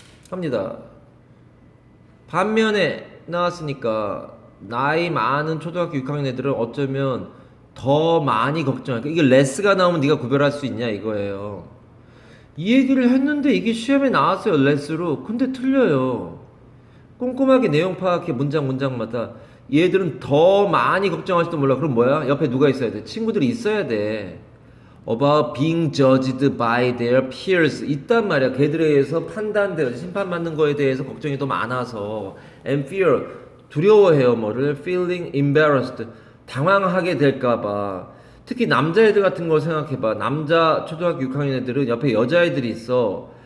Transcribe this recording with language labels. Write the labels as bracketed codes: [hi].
[ko] 합니다. 반면에 나왔으니까 나이 많은 초등학교 6학년 애들은 어쩌면 더 많이 걱정할까. 이게 레스가 나오면 네가 구별할 수 있냐 이거예요. 이 얘기를 했는데 이게 시험에 나왔어요, 레스로. 근데 틀려요. 꼼꼼하게 내용 파악해, 문장마다. 얘들은 더 많이 걱정할지도 몰라. 그럼 뭐야? 옆에 누가 있어야 돼? 친구들이 있어야 돼. [en] About being judged by their peers. [ko] 있단 말이야. 걔들에 의해서 판단되어 심판받는 거에 대해서 걱정이 더 많아서. [en] And fear. [ko] 두려워해요. 뭐를? [en] Feeling embarrassed. [ko] 당황하게 될까봐. 특히 남자애들 같은 걸 생각해봐. 남자 초등학교 6학년 애들은 옆에 여자애들이 있어.